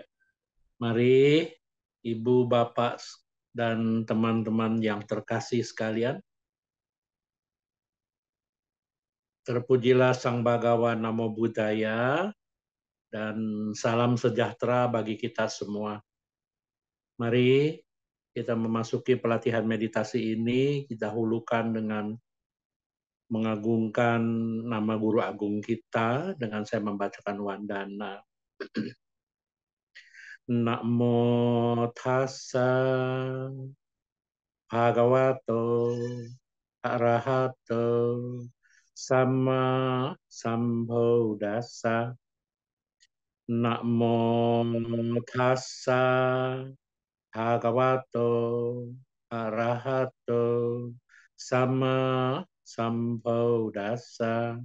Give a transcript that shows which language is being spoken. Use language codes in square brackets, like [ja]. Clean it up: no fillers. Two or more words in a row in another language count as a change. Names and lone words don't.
[id] Mari, Ibu, Bapak, dan teman-teman yang terkasih sekalian, terpujilah Sang Bhagawan [pi] Namo Buddhaya, [id] dan salam sejahtera bagi kita semua. Mari kita memasuki pelatihan meditasi ini, kita hulukan dengan mengagungkan nama guru agung kita dengan saya membacakan wandana. [pi] Namo tassa bhagavato arahato sama sambuddhassa. Namo tassa bhagavato arahato sama sambuddhassa.